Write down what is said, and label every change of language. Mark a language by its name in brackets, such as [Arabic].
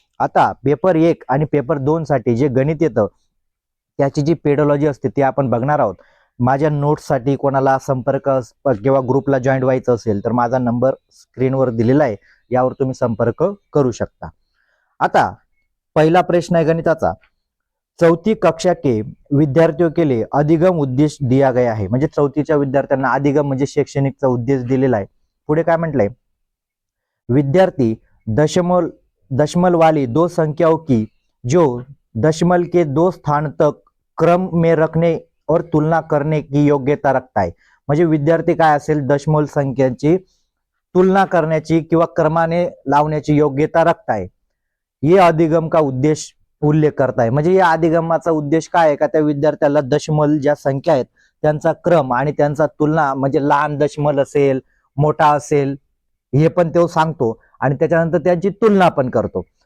[Marathi] आता पेपर 1 आणि पेपर 2 साठी जे गणित येतं त्याची जी पेडोलॉजी असते ती आपण बघणार आहोत. माझ्या नोट्ससाठी कोणाला संपर्क किंवा ग्रुपला जॉईन व्हायचं असेल तर माझा नंबर स्क्रीनवर दिलेला आहे, यावर तुम्ही संपर्क करू शकता. आता पहिला प्रश्न आहे गणिताचा. [Hindi] चौथी कक्षा के विद्यार्थियों के लिए अधिगम उद्देश दिया गया है. [Marathi] म्हणजे चौथीच्या विद्यार्थ्यांना अधिगम म्हणजे शैक्षणिकचा उद्देश दिलेला आहे. पुढे काय म्हटलंय, [Hindi] विद्यार्थी दशमल वाली दो संख्याओं की जो दशमल के दो स्थान तक क्रम में रखने और तुलना करने की योग्यता रखता है. [Marathi] म्हणजे विद्यार्थी काय असेल, दशमल संख्यांची तुलना करण्याची किंवा क्रमाने लावण्याची योग्यता रखताय. [Hindi] ये अधिगम का उद्देश उल्लेख करताय. [Marathi] म्हणजे या अधिगमाचा उद्देश काय आहे का त्या विद्यार्थ्याला दशमल ज्या संख्या आहेत त्यांचा क्रम आणि त्यांचा तुलना, म्हणजे लहान दशमल असेल मोठा असेल हे पण तो सांगतो आणि त्याच्यानंतर त्यांची तुलना पण करतो.